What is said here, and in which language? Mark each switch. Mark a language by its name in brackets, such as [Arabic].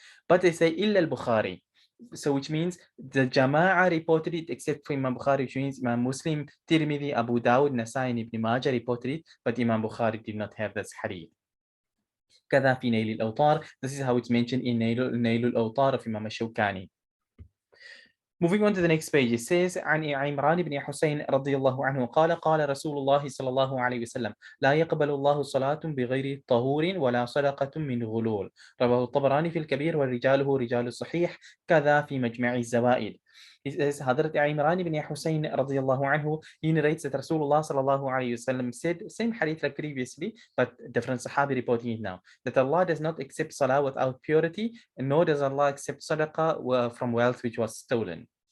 [English] But they say illa al-Bukhari. So which means the Jama'ah reported it except for Imam Bukhari, which means Imam Muslim, Tirmidhi, Abu Dawud, Nasai, and Ibn Majah reported it, but Imam Bukhari did not have this hadith. [Arabic] كذا في نيل الأوطار. [English] This is how it's mentioned in نيل الأوطار of Imam Shawkani. Moving on to the next page, it says [Arabic] عن عمران بن حسين رضي الله عنه قال قال رسول الله صلى الله عليه وسلم لا يقبل الله صلاة بغير طهور ولا صدقة من غلول. رواه الطبراني في الكبير ورجاله رجال الصحيح كذا في مجمع الزوائد. [English] He says, Hadrat Imran ibn Hussein radiallahu anhu, he narrates that Rasulullah sallallahu alayhi wasallam said, same hadith like previously, but different Sahabi reporting it now, that Allah does not accept salah without purity, and nor does Allah accept sadaqah from wealth which was stolen.